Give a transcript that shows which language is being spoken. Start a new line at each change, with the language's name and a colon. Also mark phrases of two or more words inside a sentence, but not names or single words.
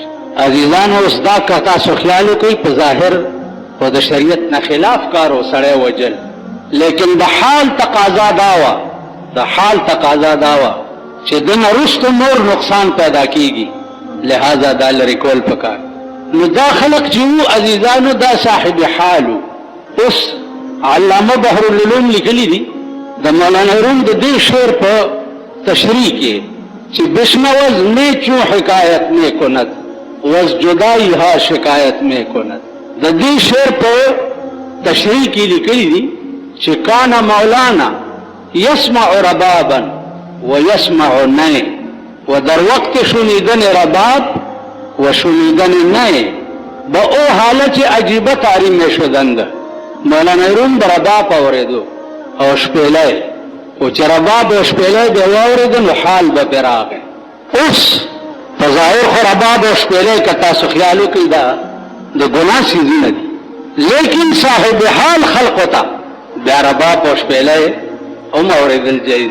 Pashto: عزیزانو اوس دا که تاسو خیال وکئ په ظاهر خو د شریعت نه خلاف کار و سړی وجل، لیکن د حال تقاضا دا وه، د حال تقاضا دا وه چې د نه وروسته نور نقصان پیدا کېږي، لہذا دا لرې کول پکار. نو دا خلق چې وو عزیزانو دا صاحب حال وو. اوس علامه بحرالعلوم لیکلي دي د مولانا روم د دې شعر په تشریح کې چې
Persian: بشنوز میں چوں حکایت میں کند وز جدائی ہا شکایت میں کند.
Pashto: د دې شعر په تشریح کې لیکلي دي چې
Arabic: کان مولانا یسمع ربابا و یسمع نی،
Persian: و در وقت شنیدن رباب و شنیدن نی با او حالت عجیبه تعریم شدند.
Pashto: مولانا روم به رباب اورېدو او شپېلی، او چې رباب او شپېلی به یې واورېده نو حال به پرې راغی. اوس په ظاهر خو رباب او شپېلۍ که تاسو خیال وکړئ دا د ګناه څیزونه دي، لیکن صاحب حال خلقو ته بیا رباب او شپېلۍ هم اورېدل جایز.